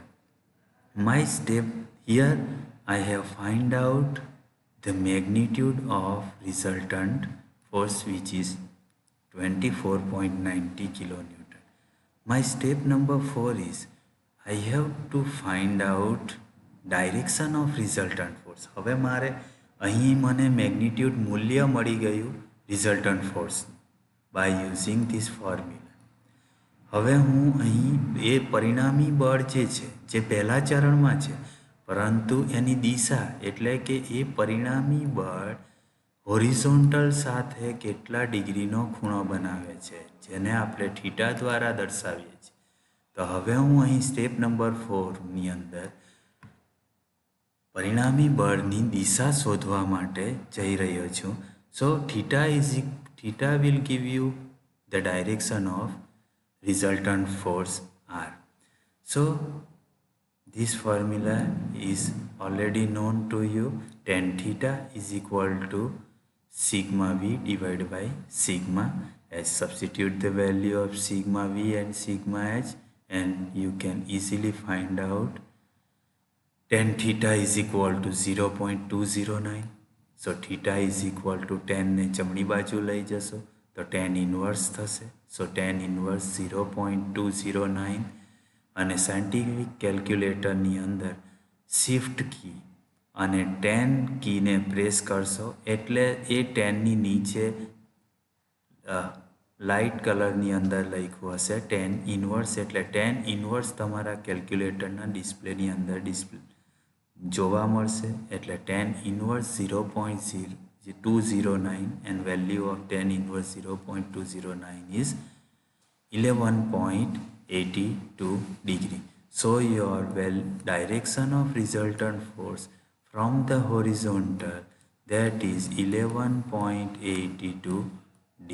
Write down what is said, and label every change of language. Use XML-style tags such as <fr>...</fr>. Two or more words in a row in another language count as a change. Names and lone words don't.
<en>My step here, I have find out the magnitude of resultant force, which is 24.90 kilonewton. My step number 4 is I have to find out direction of resultant force.</en> <gu>હવે મારે અહીં મને મેગ્નિટ્યુડ મૂલ્ય મળી ગયું</gu> <en>resultant force by using this formula.</en> <gu>હવે હું અહીં એ પરિણામી બળ જે છે જે પહેલા ચરણમાં છે, પરંતુ એની દિશા એટલે કે એ પરિણામી બળ હોરિઝોન્ટલ સાથે કેટલા ડિગ્રીનો ખૂણો બનાવે છે, જેને આપણે થીટા દ્વારા દર્શાવીએ છીએ. તો હવે હું અહીં</gu> <en>step number</en> <gu>4ની અંદર પરિણામી બળની દિશા શોધવા માટે જઈ રહ્યો છું.</gu> <en>સો theta will give you the direction of resultant force R. So this formula is already known to you. Tan theta is equal to sigma v divided by sigma h. Substitute the value of sigma v and sigma h and you can easily find out tan theta is equal to 0.209. So theta is equal to tan</en> <gu>ને જમણી બાજુ લઈ જશો તો</gu> <en>tan inverse થશે. So tan inverse 0.209</en> <gu>અને સાયન્ટિફિક કેલ્ક્યુલેટરની અંદર</gu> <en>shift key</en> <gu>અને tan કીને પ્રેસ કરશો એટલે એ ટેનની નીચે લાઇટ કલરની અંદર લખ્યું હશે</gu> <en>tan inverse.</en> <gu>એટલે</gu> <en>tan inverse</en> <gu>તમારા કેલ્ક્યુલેટરના ડિસ્પ્લેની અંદર જોવા મળશે.</gu> <en>એટલે tan ઇન્વર્સ 0.209 and value of tan inverse 0.209 is 11.82 degree. So your direction of resultant force from the horizontal, that is 11.82 degree.</en>